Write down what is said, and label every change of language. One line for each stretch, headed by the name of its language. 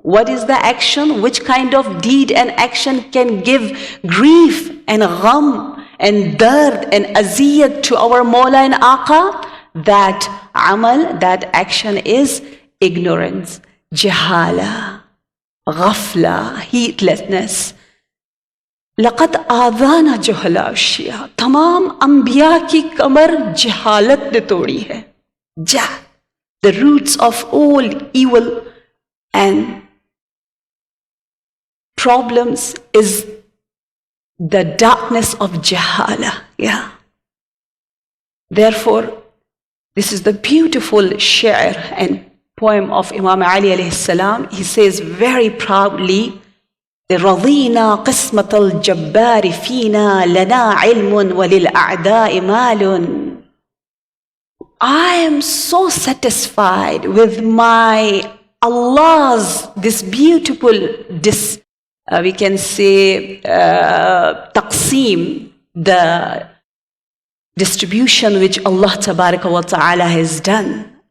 English: What is the action? Which kind of deed and action can give grief and gham and dard and aziyat to our Mawla and Aqa? That amal, that action is ignorance, jahala, ghafla, heedlessness.
Arabic: لَقَدْ آذَانَ جُهْلَاءُ الشِّيعَ.
Urdu: تمام انبیاء کی کمر جہالت نے توڑی ہے.
English: The roots of all evil and problems is the darkness of jahala. Therefore, this is the beautiful shi'r and poem of Imam Ali alayhi salam. He says very proudly,
Arabic: رَضِينَا قِسْمَةَ الْجَبَّارِ فِينَا لَنَا عِلْمٌ وَلِلْأَعْدَاءِ مَالٌ.
English: I am so satisfied with my Allah's, this beautiful, we can say, taqseem, the distribution which Allah Tabaraka wa Ta'ala has done.